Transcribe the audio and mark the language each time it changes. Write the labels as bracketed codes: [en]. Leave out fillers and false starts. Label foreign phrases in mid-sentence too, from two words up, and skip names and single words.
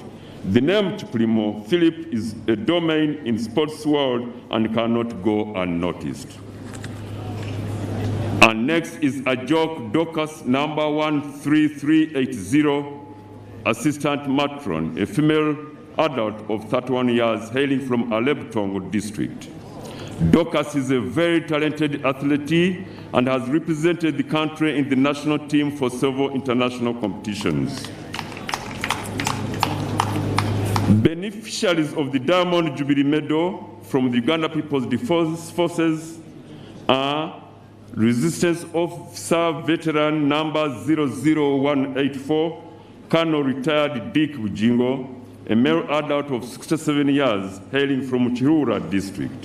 [en] The name Kiplimo Philip is a domain in sports world and cannot go unnoticed. And next is Ajok Dokas, number 13380, assistant matron, a female adult of 31 years hailing from Alebtongo district. Dokas is a very talented athlete and has represented the country in the national team for several international competitions. Beneficiaries of the Diamond Jubilee Medal from the Uganda People's Defense Forces are Resistance Officer Veteran number 00184, Colonel Retired Dick Bujingo, a male adult of 67 years hailing from Chirura district.